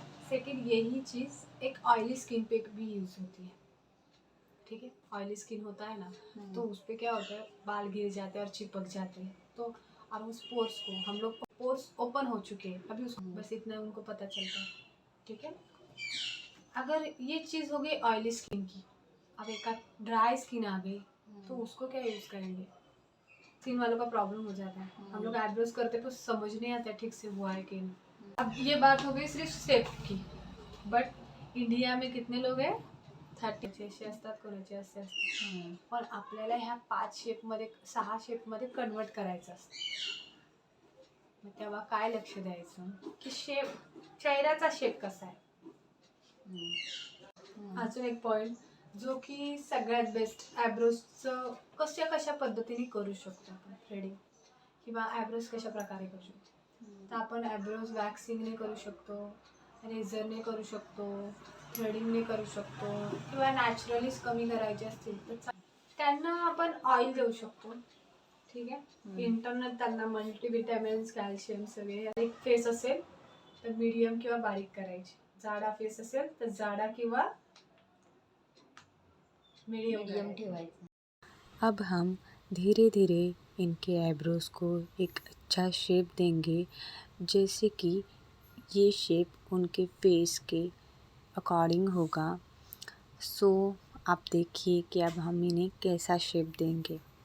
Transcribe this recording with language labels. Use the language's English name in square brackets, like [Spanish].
[Hindi] Second यही चीज़ एक oily skin पे भी यूज़ होती है, ठीक है, ऑयली स्किन होता है ना, तो उस पर क्या होता है बाल गिर जाते हैं और चिपक जाते हैं, तो और उस पोर्स को हम लोग पोर्स ओपन हो चुके हैं अभी उसको बस इतना उनको पता चलता है, ठीक है। अगर ये चीज़ हो गई ऑयली स्किन की, अब एक ड्राई स्किन आ गई तो उसको क्या यूज़ करेंगे, स्किन वालों का प्रॉब्लम हो जाता है, हम लोग आईब्रोज करते तो समझ नहीं आता ठीक से हुआ है कि नहीं। अब ये बात हो गई सिर्फ शेप की, बट इंडिया में कितने लोग हैं, [Marathi] 30 असतात, कोणाचे असे असतात, पण आपल्याला ह्या 5 शेपमध्ये 6 शेपमध्ये कन्वर्ट करायचं असतं, मग तेव्हा काय लक्ष द्यायचं की शेप, चेहऱ्याचा शेप कसा आहे। अजून एक पॉईंट जो की सगळ्यात बेस्ट, आयब्रोजचं कशा पद्धतीने करू शकतो आपण थ्रेडिंग, किंवा आयब्रोज कशा प्रकारे करू शकतो, तर आपण आयब्रोज वॅक्सिंगने करू शकतो, रेझरने करू शकतो, थ्रेडिंगने करू शकतो, किंवा नॅचरलीच कमी करायचे असतील तर त्यांना आपण ऑइल देऊ शकतो. ठीक आहे. इंटरनल त्यांना मल्टीविटॅमिन्स, कॅल्शियम सगळे. एक फेस असेल तर मीडियम किंवा बारीक करायची. जाडा फेस असेल तर जाडा किंवा मीडियम ठेवायचं. [Hindi] अब हम धीरे धीरे इनके आईब्रोज़ को एक अच्छा शेप देंगे, जैसे कि ये शेप उनके फेस के अकॉर्डिंग होगा. सो आप देखिए कि अब हम इन्हें कैसा शेप देंगे.